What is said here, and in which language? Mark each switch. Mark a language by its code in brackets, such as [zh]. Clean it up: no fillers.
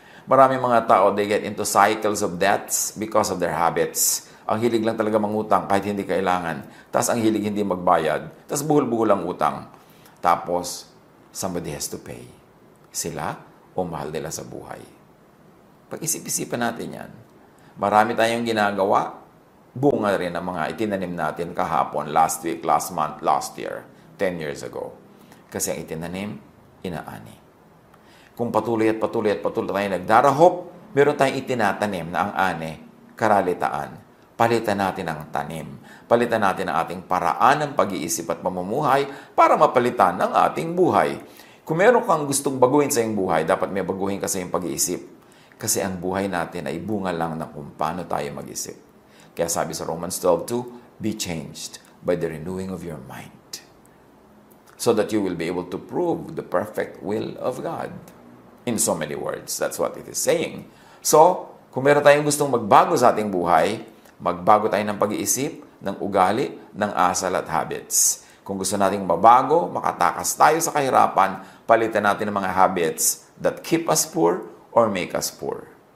[tl] Maraming mga tao, [en] they get into cycles of debts because of their habits. [tl] Ang hilig lang talaga mangutang kahit hindi kailangan. Tapos ang hilig hindi magbayad. Tapos buhol-buhol ang utang. Tapos, [en] somebody has to pay. [tl] Sila o mahal nila sa buhay. Pag-isip-isipan natin yan. Marami tayong ginagawa. Bunga rin ang mga itinanim natin kahapon, [en] last week, last month, last year, 10 years ago. [tl] Kasi ang itinanim, inaani. Kung patuloy tayo nagdarahop, meron tayong itinatanim na ang ani, karalitaan. Palitan natin ang tanim. Palitan natin ang ating paraan ng pag-iisip at pamumuhay para mapalitan ang ating buhay. Kung meron kang gustong baguhin sa iyong buhay, dapat may baguhin ka sa iyong pag-iisip. Kasi ang buhay natin ay bunga lang ng kung paano tayo mag-isip. Kaya sabi sa [en] Romans 12:2, be changed by the renewing of your mind. So that you will be able to prove the perfect will of God. In so many words, that's what it is saying. [tl] So, kung meron tayong gustong magbago sa ating buhay, magbago tayo ng pag-iisip, ng ugali, ng asal at habits. Kung gusto nating mabago, makatakas tayo sa kahirapan, palitan natin ng mga [en] habits that keep us poor [tl] or make us poor.